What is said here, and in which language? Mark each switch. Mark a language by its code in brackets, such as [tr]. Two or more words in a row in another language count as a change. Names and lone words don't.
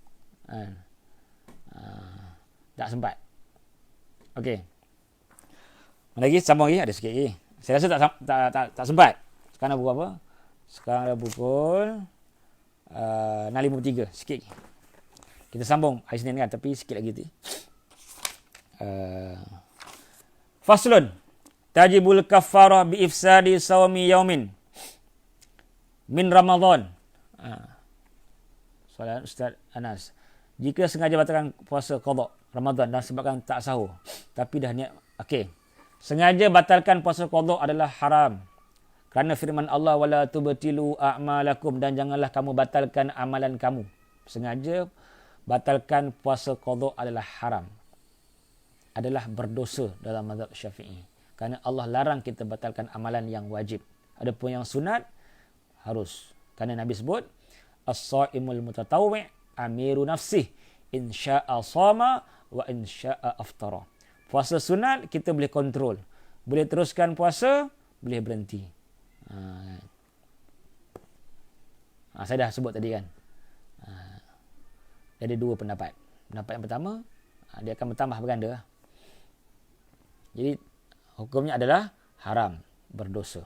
[ms] Tak sempat. Okey. Lagi, sambung lagi. Ada sikit lagi. Saya rasa tak sempat. Sekarang dah pukul apa? Sekarang dah pukul 6.53. Sikit lagi. Kita sambung hari Senin kan, tapi sikit lagi tu. [ar] Faslun. تجب الكفارة بإفساد صوم يوم من رمضان. [ms] Soalan Ustaz Anas. Jika sengaja batalkan puasa qada Ramadan dan sebabkan tak sahur, tapi dah niat, okey. Sengaja batalkan puasa qada adalah haram. Kerana firman Allah, [ar] ولا تبطلوا أعمالكم, [ms] dan janganlah kamu batalkan amalan kamu. Sengaja batalkan puasa qada adalah haram. Adalah berdosa dalam mazhab Syafi'i. Kerana Allah larang kita batalkan amalan yang wajib. Adapun yang sunat harus. Kerana Nabi sebut, [ar] الصائم المتطوع أمير نفسه إن شاء صام وإن شاء أفطر. [ms] Puasa sunat kita boleh kontrol. Boleh teruskan puasa, boleh berhenti. Saya dah sebut tadi kan. Ada 2 pendapat. Pendapat yang pertama, dia akan bertambah berganda. Jadi, hukumnya adalah haram, berdosa.